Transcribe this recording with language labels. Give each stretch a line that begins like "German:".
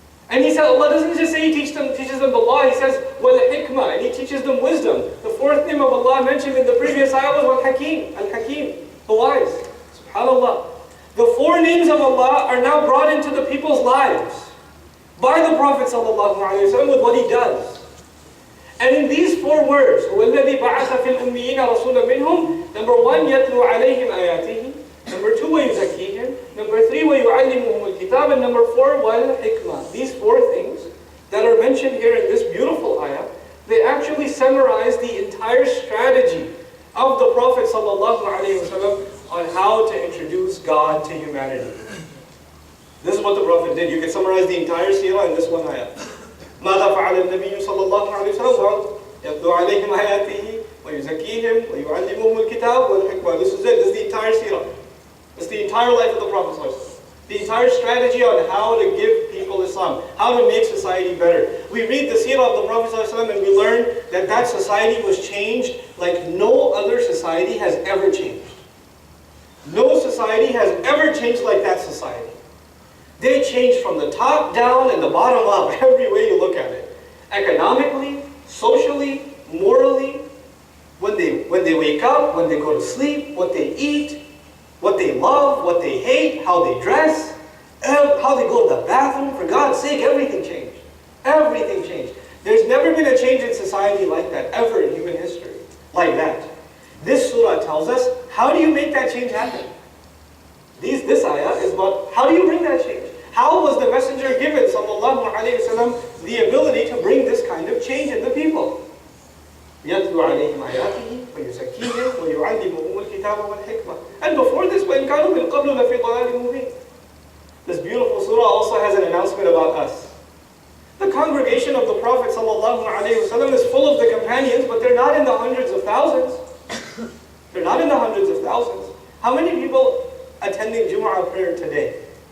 English: And he said, Allah doesn't just say He teaches them the law, He says, Wal-Hikmah, and He teaches them wisdom. The fourth name of Allah mentioned in the previous ayah was Wal-Hakim, Al-Hakim, the wise. SubhanAllah. The four names of Allah are now brought into the people's lives by the Prophet ﷺ with what he does. And in these four words,
Arabic: وَالَّذِي بَعَثَ فِي الْأُمِّيِّينَ رَسُولًا مِّنْهُمْ,
English: number one,
Arabic: يَتْلُو عَلَيْهِمْ آيَاتِهِ.
English: Number two,
Arabic: وَيُزَكِّيهِمْ.
English: Number three,
Arabic: وَيُعَلِّمُهُمُ الْكِتَابَ.
English: And number four,
Arabic: وَالْحِكْمَةِ.
English: These four things that are mentioned here in this beautiful ayah, they actually summarize the entire strategy of the Prophet ﷺ on how to introduce God to humanity. This is what the Prophet did. You can summarize the entire seerah in this one ayah.
Arabic: ماذا فعل النبي صلى الله عليه وسلم يتلو عليهم آياته ويزكيهم ويعلمهم الكتاب والحكمة.
English: This is it. This is the entire seerah. It's the entire life of the Prophet ﷺ. The entire strategy on how to give people Islam, how to make society better. We read the seerah of the Prophet ﷺ and we learn that that society was changed like no other society has ever changed. No society has ever changed like that society. They changed from the top down and the bottom up, every way you look at it. Economically, socially, morally, when they wake up, when they go to sleep, what they eat, what they love, what they hate, how they dress, how they go to the bathroom. For God's sake, everything changed. Everything changed. There's never been a change in society like that, ever in human history, like that. This surah tells us, how do you make that change happen? This ayah is about, how do you bring that change? How was the messenger given, sallallahu alayhi wa sallam, the ability to bring this kind of change in the people?
Arabic: يَتْلُو عَلَيْهِمْ آيَاتِهِ وَيُزَكِّيهِمْ وَيُعَلِّمُهُمُ الْكِتَابَ وَالْحِكْمَةَ.
English: And before this,
Arabic: وَإِنْ كَانُوا مِنْ قَبْلُ لَفِي ضَلَالٍ مُبِينٍ.
English: This beautiful surah also has an announcement about us. The congregation of the Prophet sallallahu alayhi wa sallam is full of the companions, but they're not in the hundreds of thousands. They're not in the hundreds of thousands. How many people attending Jumu'ah prayer today?